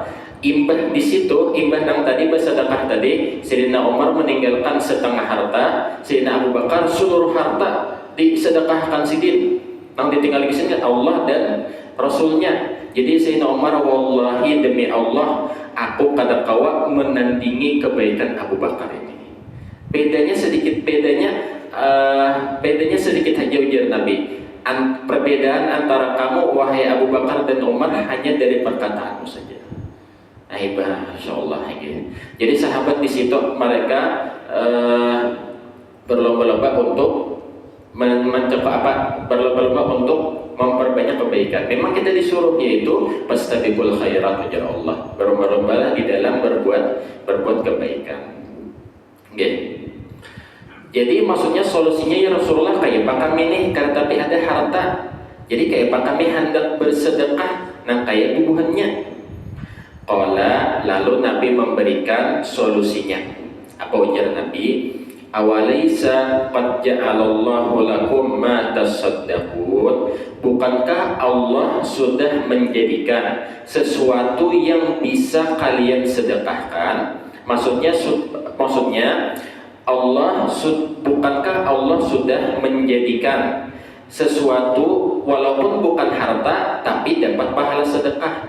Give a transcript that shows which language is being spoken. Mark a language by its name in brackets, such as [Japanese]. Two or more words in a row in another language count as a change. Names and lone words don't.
[Banjar] Imbah di situ, imbah yang tadi bersedekah tadi, Sayyidina Umar meninggalkan setengah harta, Sayyidina Abu Bakar seluruh harta disedekahkan sidin. Nang ditinggal di sini Allah dan Rasulnya. Jadi Sayyidina Umar, wallahi demi Allah, aku kada kawa menandingi kebaikan Abu Bakar ini. Bedanya sedikit aja ujar Nabi. [Indonesian] Perbedaan antara kamu wahai Abu Bakar dan Umar hanya dari perkataanmu saja. [Arabic] ما شاء الله. [Indonesian] Jadi sahabat di situ mereka berlomba-lomba untuk berlomba-lomba untuk memperbanyak kebaikan. [Banjar] Memang kita disuruh yaitu [Arabic] فاستبقوا الخيرات [Banjar] ujar Allah. [Indonesian] Berlomba-lomba di dalam berbuat kebaikan. [Banjar] Jadi maksudnya solusinya [Arabic] يا رسول الله [Banjar] kayak apa kami nih, karena tapi ada harta. Jadi kayak apa kami hendak bersedekah, nah kayak bubuhannya. [Indonesian] Lalu Nabi memberikan solusinya. [Banjar] Apa ujar Nabi? [Arabic] أوليس قد جعل الله لكم ما تصدقون. [Indonesian] Bukankah Allah sudah menjadikan sesuatu yang bisa kalian sedekahkan? Maksudnya bukankah Allah sudah menjadikan sesuatu walaupun bukan harta tapi dapat pahala sedekah?